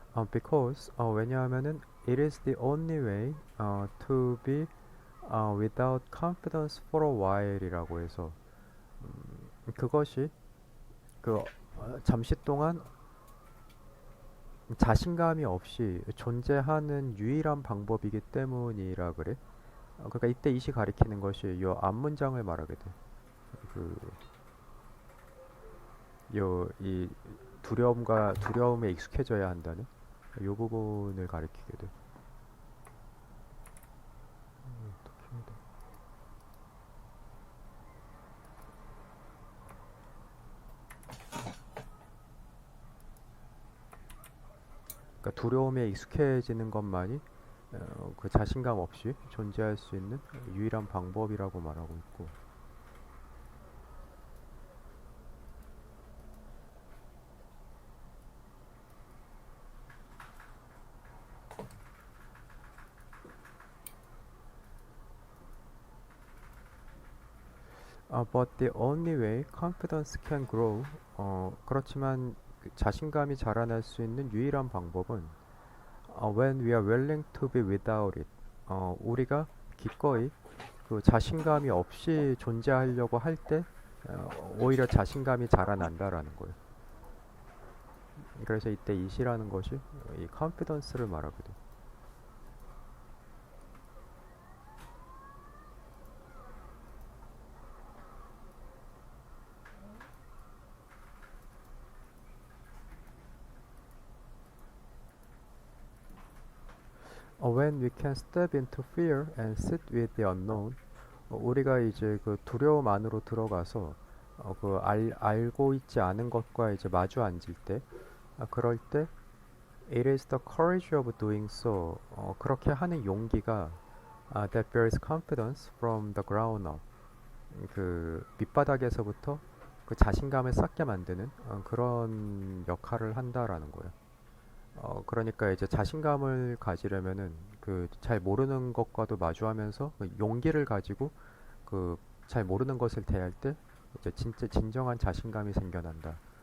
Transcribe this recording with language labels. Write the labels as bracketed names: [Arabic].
[English] Because [Korean] 왜냐하면은 [English] it is the only way to be without confidence for a while이라고 [Korean] 해서 그것이 그 잠시 동안 자신감이 없이 존재하는 유일한 방법이기 때문이라 그래. 그러니까 이때 이시 가리키는 것이 요 앞문장을 말하게 돼. 그 요 이 두려움에 익숙해져야 한다는 요 부분을 가리키게 돼. 어떻게 해야 돼? 그러니까 두려움에 익숙해지는 것만이 그 자신감 없이 존재할 수 있는 유일한 방법이라고 말하고 있고. [English] But the only way confidence can grow. [Korean] 그렇지만 그 자신감이 자라날 수 있는 유일한 방법은 [English] when we are willing to be without it. [Korean] 우리가 기꺼이 그 자신감이 없이 존재하려고 할 때 오히려 자신감이 자라난다라는 거예요. 그래서 이때 이시라는 것이 이 confidence를 말하거든. [English] When we can step into fear and sit with the unknown. [Korean] 우리가 이제 그 두려움 안으로 들어가서 알고 있지 않은 것과 이제 마주 앉을 때, 그럴 때 [English] it is the courage of doing so. [Korean] 그렇게 하는 용기가 [English] that bears confidence from the ground up. [Korean] 그 밑바닥에서부터 그 자신감을 쌓게 만드는 그런 역할을 한다라는 거예요. 그러니까 이제 자신감을 가지려면은 그 잘 모르는 것과도 마주하면서 그 용기를 가지고 그 잘 모르는 것을 대할 때 이제 진짜 진정한 자신감이 생겨난다.